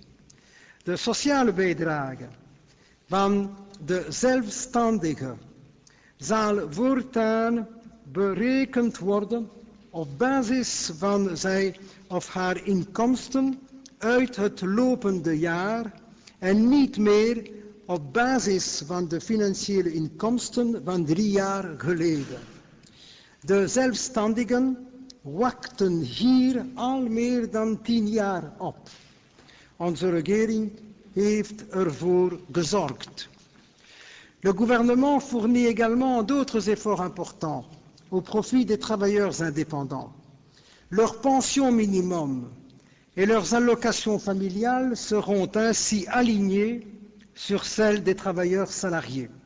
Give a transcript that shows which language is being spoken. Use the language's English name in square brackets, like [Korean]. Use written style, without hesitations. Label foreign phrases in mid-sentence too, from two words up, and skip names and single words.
[Dutch] De sociale bijdrage van de zelfstandigen zal voortaan berekend worden op basis van zijn of haar inkomsten uit het lopende jaar en niet meer op basis van de financiële inkomsten van 3 jaar geleden. De zelfstandigen wachten hier al meer dan 10 jaar op. Onze regering heeft ervoor gezorgd. [French] Le gouvernement fournit également d'autres efforts importants au profit des travailleurs indépendants. Leur pension minimum et leurs allocations familiales seront ainsi alignées sur celles des travailleurs salariés.